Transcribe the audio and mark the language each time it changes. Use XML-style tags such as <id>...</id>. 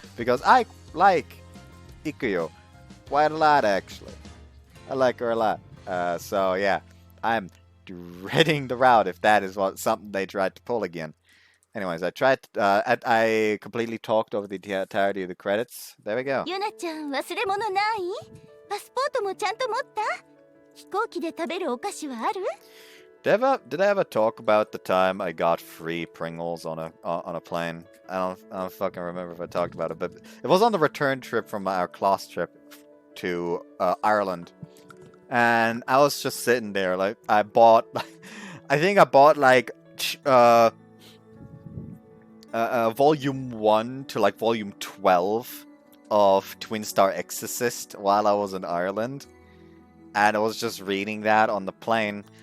<en>Because I like Ikuyo quite a lot, actually. I like her a lot. So yeah, I'm dreading the route if that is something they tried to pull again. Anyways, I completely talked over the entirety of the credits. There we go.</en> <ja>Yuna-chan, 忘れ物ない？パスポートもちゃんと持った？飛行機で食べるお菓子はある？</ja> <en>Did I ever talk about the time I got free Pringles on a plane? I don't fucking remember if I talked about it, but it was on the return trip from our class trip to Ireland, and I was just sitting there, like, I think I bought like volume 1 to like volume 12 of Twin Star Exorcist while I was in Ireland, and I was just reading that on the plane.</en>